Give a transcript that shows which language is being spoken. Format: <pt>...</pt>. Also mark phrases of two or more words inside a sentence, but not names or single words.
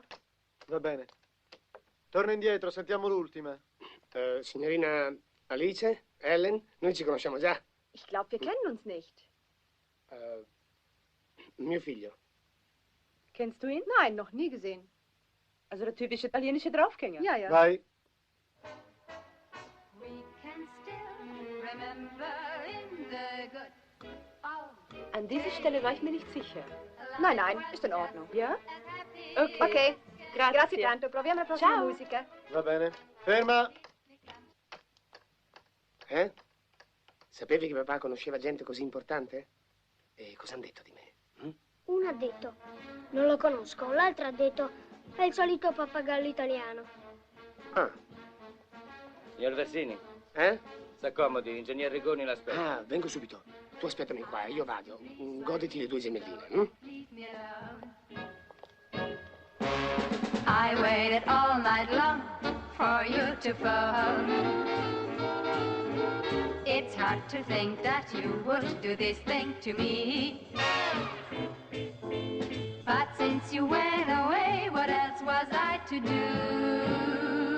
<it>Va bene. Torna indietro, sentiamo l'ultima. Signorina Alice, Ellen, noi ci conosciamo già.</it> <de>Ich glaube, wir kennen uns nicht.</de> <it>Mio figlio.</it> <de>Kennst du ihn? Nein, noch nie gesehen. Also der typische italienische Draufgänger. Ja, ja.</de> <it>Vai.</it> <de>An dieser Stelle war ich mir nicht sicher. Nein, nein, ist in Ordnung. Ja? Ok. Ok,</de> <it>Grazie tanto. Proviamo la prossima Ciao. musica. Va bene. Ferma. Sapevi che papà conosceva gente così importante? E cosa hanno detto di me? Uno ha detto, non lo conosco. L'altro ha detto, è il solito pappagallo italiano. Ah, Signor Versini, S'accomodi, ingegner Rigoni l'aspetta. Ah, vengo subito. Tu aspettami qua, io vado. Goditi le due gemelline.</it> <en>I waited all night long for you to phone. It's hard to think that you would do this thing to me. But since you went away, what else was I to do?</en>